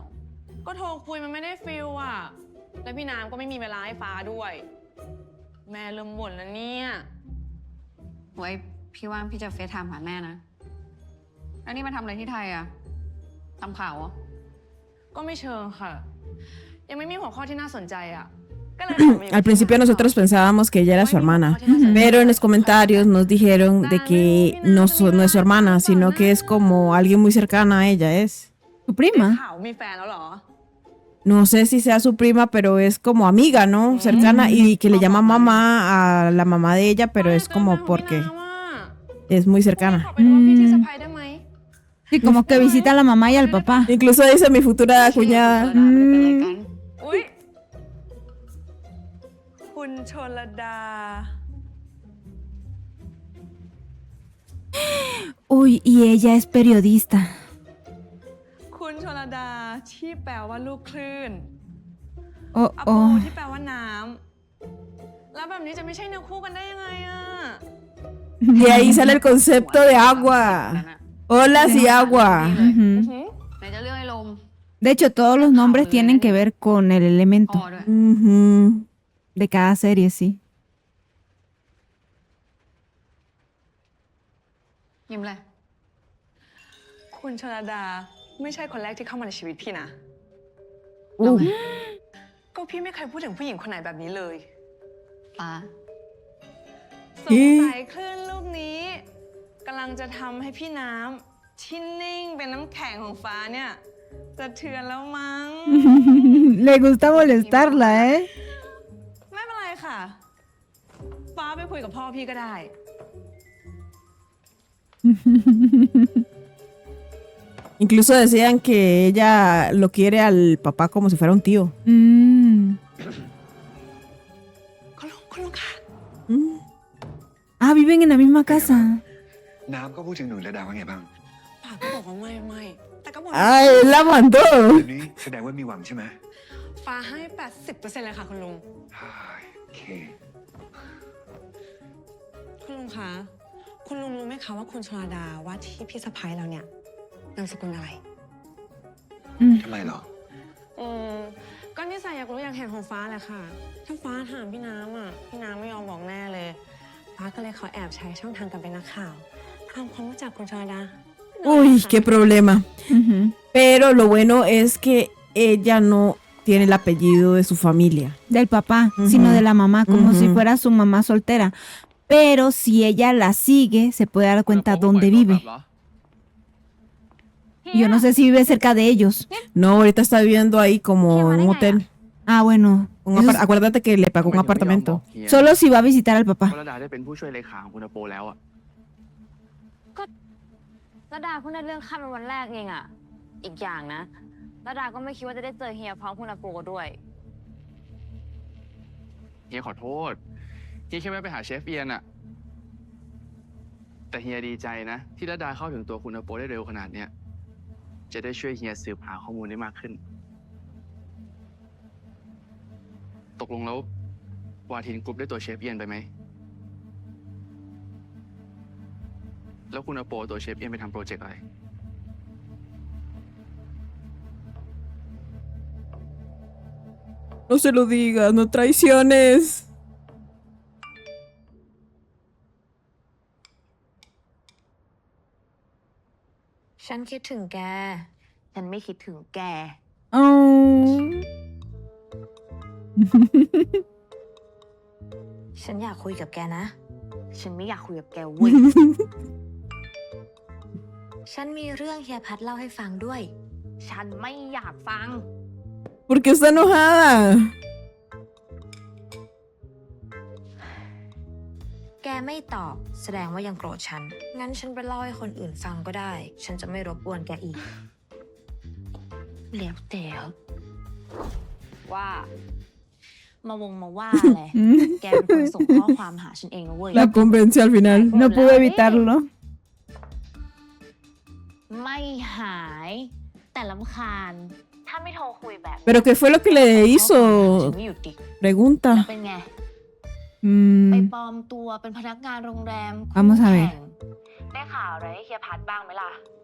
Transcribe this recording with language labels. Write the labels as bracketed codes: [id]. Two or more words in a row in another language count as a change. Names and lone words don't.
[th] ก็โทรคุยมันไม่ได้ฟิลอะแล้วพี่น้ำก็ไม่มีเวลาให้ฟ้าด้วย แม่เริ่มบ่นแล้วเนี่ย ไว้พี่ว่างพี่จะเฟซไทม์หาแม่นะ แล้วนี่มาทำอะไรที่ไทยอะทำข่าวเหรอ ก็ไม่เชิงค่ะ ยังไม่มีหัวข้อที่น่าสนใจอะ [es] Al principio nosotros pensábamos que ella era su hermana, pero en los comentarios nos dijeron de que no es su hermana, sino que es como alguien muy cercana a ella, es. ¿Tu prima? [th] ข่าวมีแฟนแล้วเหรอ [es] No sé si sea su prima, pero es como amiga, ¿no? Cercana y que le llama mamá a la mamá de ella, pero es como porque es muy cercana. Sí, como que visita a la mamá y al papá. Incluso dice mi futura cuñada. [th] อุ๊ย คุณชลดา [es] Uy, y ella es periodista. [th] คุณชลดาที่แปลว่าลูกคลื่น Oh, อโป oh. ที่แปลว่าน้ำ แล้วแบบนี้จะไม่ใช่เนื้อคู่กันได้ยังไงอะ [es] De ahí sale el concepto de agua. Olas y agua. Ujú. [th] ไหนจะเรื่องไอ้ลม [es] De hecho, todos los nombres tienen que ver con el [th] อ๋ [es] elemento [th] อด้วย Ujú. [es] de cada serie, sí. [th] ยิ้มเลย คุณชลดาไม่ใช่คนแรกที่เข้ามาในชีวิตพี่นะ ก็พี่ไม่เคยพูดถึงผู้หญิงคนไหนแบบนี้เลย ป้า สงสัยคลื่นลูกนี้กำลังจะทำให้พี่น้ำที่นิ่งเป็นน้ำแข็งของฟ้าเนี่ยสะเทือนแล้วมั้ง [es] Le gusta molestarla, ¿eh? [th] ไม่เป็นไรค่ะ ฟ้าไปคุยกับพ่อพี่ก็ได้ [es] Incluso decían que ella lo quiere al papá como si fuera un tío. Mm. [th] คุณลุงค่ะ [es] Ah, viven en la misma casa. [th] น้ำก็พูดถึงหนูระดาว่าไงบ้าง ปากก็บอกว่าไม่แต่ก็บอก [es] ¡Ay, la mandó! [th] แบบนี้แสดงว่ามีหวังใช่ไหม ฟ้าให้ 80% เลยค่ะคุณลุง โอเค คุณลุงคะ คุณลุงรู้ไหมคะว่าคุณชลดาว่าที่พี่สะพ้ายเราเนี่ยนามสกุลอะไร ทำไมเหรอ ก็นิสัยอยากรู้อยากเห็นของฟ้าแหละค่ะ ถ้าฟ้าถามพี่น้ำอ่ะ พี่น้ำไม่ยอมบอกแน่เลย ฟ้าก็เลยขอแอบใช้ช่องทางการเป็นนักข่าวทำความรู้จักคุณชลดา [es] Uy, qué problema. Ujú. Pero lo bueno es que ella no tiene el apellido de su familia. Del papá, Ujú. sino de la mamá, como si Ujú. fuera su mamá soltera. Pero si ella la sigue, se puede dar cuenta dónde vive. Yo no sé si vive cerca de ellos. No, ahorita está viviendo ahí como en un hotel. Ah, bueno. Eso es- Acuérdate que le pagó un apartamento. Solo si va a visitar al papá. [th] วรดาได้เป็นผู้ช่วยเลขาของคุณอโปแล้วอะ ระดาเพิ่งได้เรื่องขั้นเป็นวันแรกเองอะอีกอย่างนะระดาก็ไม่คิดว่าจะได้เจอเฮียพร้อมคุณอาโปด้วย เฮียขอโทษ เฮียแค่แวะไปหาเชฟเอียนอะแต่เฮียดีใจนะ ที่ระดาเข้าถึงตัวคุณอโปได้เร็วขนาดเนี้ย จะได้ช่วยเฮียสืบหาข้อมูลได้มากขึ้น ตกลงแล้ววาทินกรุ๊ปได้ตัวเชฟเอียนไปไหม แล้วคุณอโปตัวเชฟเอียนไปทำโปรเจกต์อะไร [es] No se lo digas, no traiciones. [th] ฉันคิดถึงแก ฉันไม่คิดถึงแก Oh. ฉันอยากคุยกับแกนะ ฉันไม่อยากคุยกับแกเว้ย ฉันมีเรื่องเฮียพัดเล่าให้ฟังด้วย ฉันไม่อยากฟัง [es] ¿Por qué está enojada? [th] แกไม่ตอบแสดงว่ายังโกรธฉัน งั้นฉันไปเล่าให้คนอื่นฟังก็ได้ ฉันจะไม่รบกวนแกอีกแล้วแต่ว่า มาวว่าเลย แกเป็นคนส่งข้อความหาฉันเองนะเว้ย [es] La convenció al final. No pudo evitarlo. [th] ไม่หายแต่รำคาญ ถ้าไม่โทรคุยแบบ [es] ¿Pero qué fue lo que le [th] ฉัน [es] hizo? [th] ไม่หยุดดิ [es] Pregunta. [th] เป็นไง ไปปลอมตัวเป็นพนักงานโรงแรม [es] Vamos a ver [th] แข่งได้ข่าวอะไรให้เฮียพัดบ้างไหมล่ะ